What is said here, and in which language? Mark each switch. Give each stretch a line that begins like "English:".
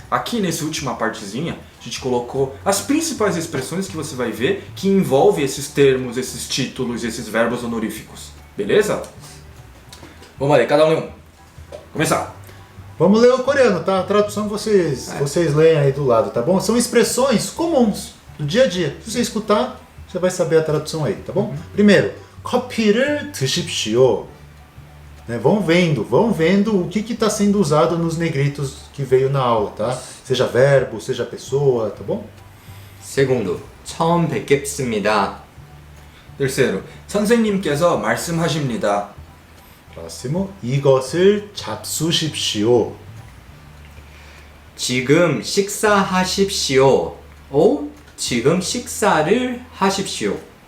Portuguese: Aqui nessa última partezinha, a gente colocou as principais expressões que você vai ver que envolvem esses termos, esses títulos, esses verbos honoríficos. Beleza? Vamos lá, cada um lê um. Começar. Vamos ler o coreano, tá? A tradução vocês leem aí do lado, tá bom? São expressões comuns do dia a dia. Se você escutar, você vai saber a tradução aí, tá bom? Primeiro,
Korean: 커피를 드십시오.
Portuguese: Né? Vão vendo o que está sendo usado nos negritos que veio na aula, tá? Seja verbo, seja pessoa, tá bom? Segundo,
Korean: 처음 뵙겠습니다.
Portuguese: terceiro,
Korean: 선생님께서 말씀하십니다.
Portuguese: próximo,
Korean: 이것을 잡수십시오. 지금 식사하십시오.
Portuguese: ou
Korean: 지금 식사를 하십시오.